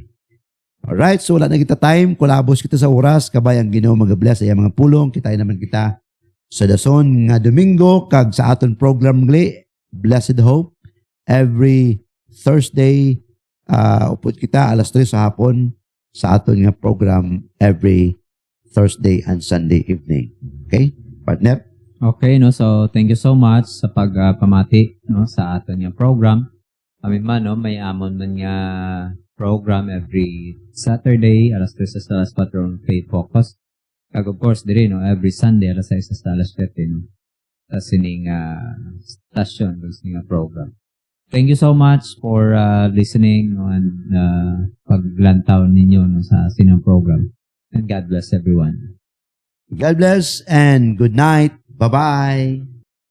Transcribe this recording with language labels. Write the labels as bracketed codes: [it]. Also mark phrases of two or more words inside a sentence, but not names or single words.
[hil] Alright, so wala na kita time, kulabos kita sa oras, kabay ang Ginoo mag-bless ay mga pulong, kita naman kita sa dason nga Domingo, kag sa aton program gali, [en] Blessed Hope, every Thursday, [hil] upod kita, alas 3 sa hapon, sa aton nga program, [en] every Thursday and Sunday evening. Okay? Partner? [hil] Okay, no, so [en] thank you so much [hil] sa pagpamati, no, sa aton nga program. Kami man, no, may amon man nga program [en] every Saturday, [hil] alas 3 sa alas 4 [en] on Faith Focus. [hil] Kag [en] of course, [hil] diri, no, every Sunday, alas 6 sa alas 7, no, sa sining stasyon, sa sining program. [en] Thank you so much for listening, no, and [hil] paglantaw ninyo, [en] no, [hil] sa sining program. [en] And God bless everyone. God bless and good night. Bye-bye.